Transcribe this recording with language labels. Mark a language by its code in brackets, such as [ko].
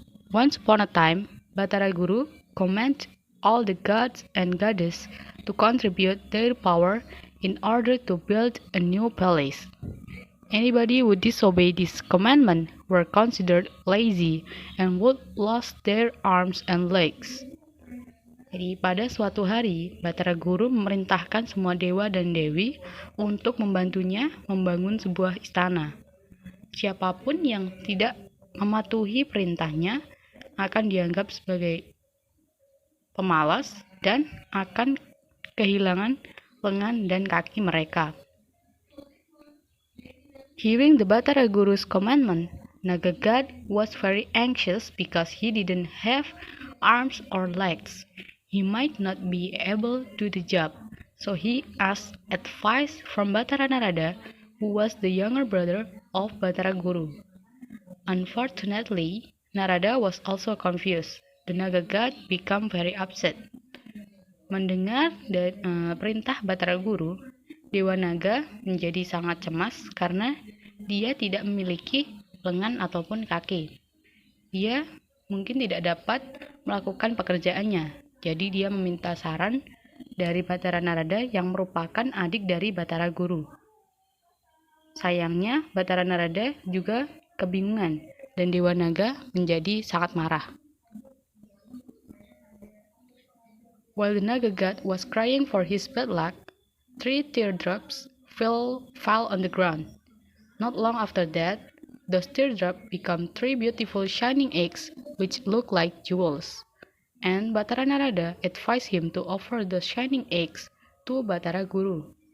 [en] Once upon a time, Batara Guru commanded all the gods and goddesses to contribute their power in order to build a new palace. Anybody who disobeyed this commandment were considered lazy and would lose their arms and legs. [id] Jadi pada suatu hari, Batara Guru memerintahkan semua dewa dan dewi untuk membantunya membangun sebuah istana. Siapapun yang tidak mematuhi perintahnya akan dianggap sebagai pemalas dan akan kehilangan lengan dan kaki mereka. [en] Hearing the Batara Guru's commandment, Naga God was very anxious because he didn't have arms or legs. He might not be able to do the job, so he asked advice from Batara Narada, who was the younger brother of Batara Guru. Unfortunately, Narada was also confused. The Naga God became very upset. [id] Mendengar perintah Batara Guru, Dewa Naga menjadi sangat cemas karena dia tidak memiliki lengan ataupun kaki. Dia mungkin tidak dapat melakukan pekerjaannya. Jadi dia meminta saran dari Batara Narada yang merupakan adik dari Batara Guru. Sayangnya, Batara Narada juga kebingungan dan Dewa Naga menjadi sangat marah. [en] While the Naga god was crying for his bad luck, 3 teardrops fell on the ground. Not long after that, those teardrops became 3 beautiful shining eggs which looked like jewels. And Batara Narada advised him to offer the shining eggs to Batara Guru.